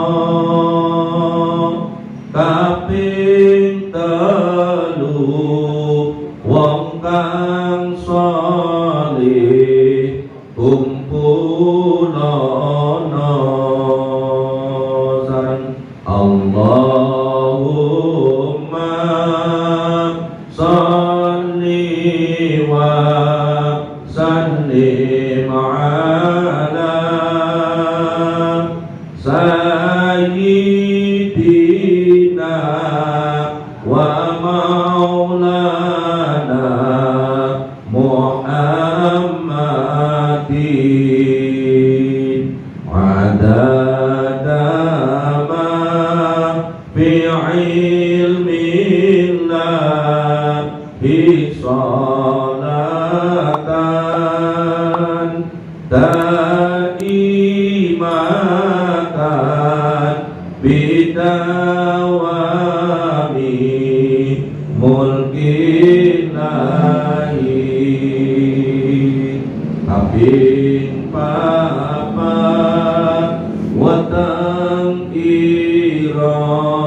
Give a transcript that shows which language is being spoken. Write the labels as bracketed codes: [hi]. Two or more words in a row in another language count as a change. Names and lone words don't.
[jv] kaping telu wong kang saleh kumpulono sareng [ar] اللهم صل وسلم على سيدنا ومولانا محمد عدد ما في علم الله صلاة دائمة بدوام ملك الله [jv] kaping papat watang ira